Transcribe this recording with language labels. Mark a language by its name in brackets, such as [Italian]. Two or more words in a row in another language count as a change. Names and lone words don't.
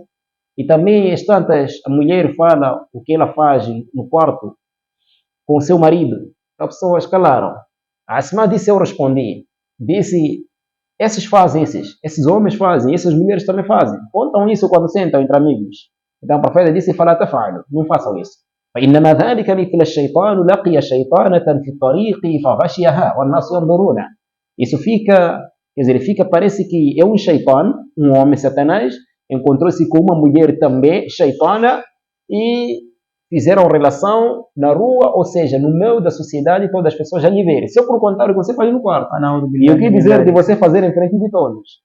[Portuguese] E também, a mulher fala o que ela faz no quarto com o seu marido. As pessoas calaram. A Asma disse, eu respondi. Disse, esses homens fazem, essas mulheres também fazem. Contam isso quando sentam entre amigos. Então o profeta disse, [Arabic] فلا تفعلوا, [Portuguese] não façam isso. [Arabic] فإنما ذلك مثل الشيطان لقي شيطانة في الطريق فغشيها والناس ينظرون. [Portuguese] Isso fica, parece que é um shaitan, um homem satanás, encontrou-se com uma mulher também, shaitana, e fizeram relação na rua, ou seja, no meio da sociedade, todas as pessoas já lhe verem. Se eu por contar o que você faz no quarto, e o que dizer de você fazer em frente de todos?